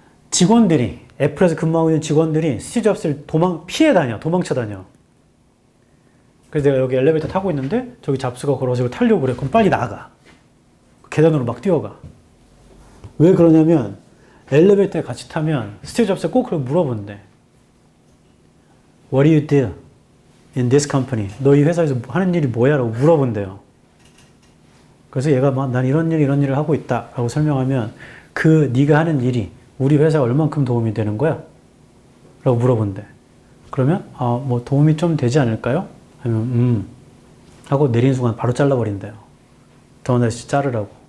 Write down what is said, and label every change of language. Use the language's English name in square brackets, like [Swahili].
[Korean] 직원들이, 애플에서 근무하고 있는 직원들이 스티브 잡스를 도망쳐 다녀. 그래서 내가 여기 엘리베이터 타고 있는데 저기 잡스가 걸어서 이걸 타려고 그래. 그럼 빨리 나가. 계단으로 막 뛰어가. 왜 그러냐면 엘리베이터에 같이 타면 스티브 잡스가 꼭 그걸 물어본대. [English] What do you do in this company? [Korean] 너 이 회사에서 하는 일이 뭐야? 라고 물어본대요. 그래서 얘가 막 난 이런 일을 하고 있다 라고 설명하면 그 네가 하는 일이 우리 회사에 얼만큼 도움이 되는 거야? 라고 물어본대. 그러면 뭐 도움이 좀 되지 않을까요? 하면 하고 내리는 순간 바로 잘라버린대요. 더너시 자르라고.